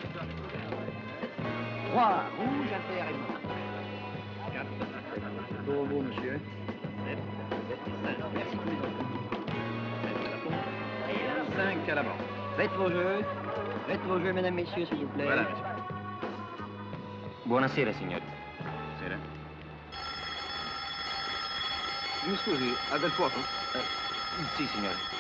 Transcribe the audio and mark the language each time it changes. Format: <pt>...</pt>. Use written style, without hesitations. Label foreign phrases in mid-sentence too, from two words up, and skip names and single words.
<fr>3, rouge, impair et noir. Pour vous, monsieur. Merci pour les enfants. 5 à la banque. Faites vos jeux, mesdames, messieurs, s'il vous plaît. Voilà, monsieur.</fr> <it>Buonasera, signori. Buonasera. Mi scusi, ha del fuoco? Sì, signore.</it>